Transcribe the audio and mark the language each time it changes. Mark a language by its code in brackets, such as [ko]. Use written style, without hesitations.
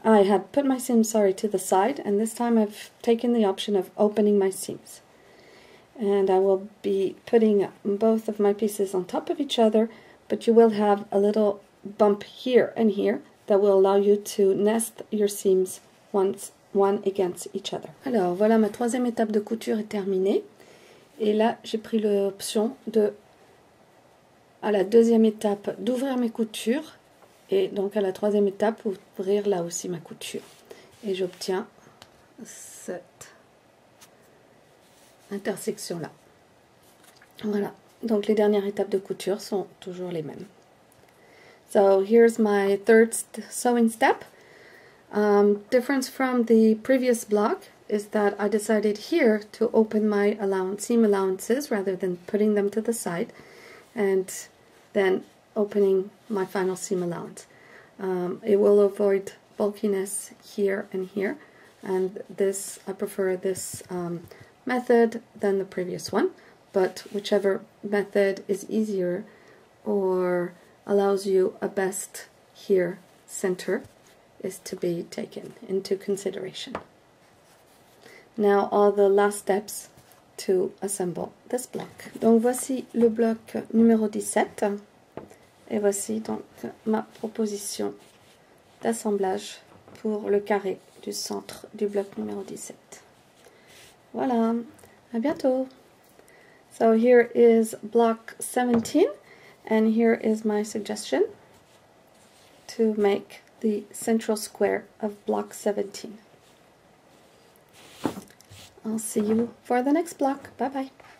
[en] I had put my seams, to the side, and this time I've taken the option of opening my seams. And I will be putting both of my pieces on top of each other, but you will have a little bump here and here that will allow you to nest your seams one against each other. [fr] Alors voilà, ma troisième étape de couture est terminée. Et là, j'ai pris l'option de, à la deuxième étape, d'ouvrir mes coutures, et donc à la troisième étape, ouvrir là aussi ma couture. Et j'obtiens cette intersection là. Voilà, donc les dernières étapes de couture sont toujours les mêmes. [en] So here's my third sewing step. Difference from the previous block is that I decided here to open my seam allowances rather than putting them to the side, and then opening my final seam allowance. It will avoid bulkiness here and here, and this I prefer this method than the previous one, but whichever method is easier or allows you a best here center is to be taken into consideration. Now all the last steps to assemble this block. [fr] Donc voici le bloc numéro 17 et voici donc ma proposition d'assemblage pour le carré du centre du bloc numéro 17. Voilà, à bientôt. [en] So here is block 17 and here is my suggestion. to make the central square of block 17. I'll see you for the next block. Bye bye.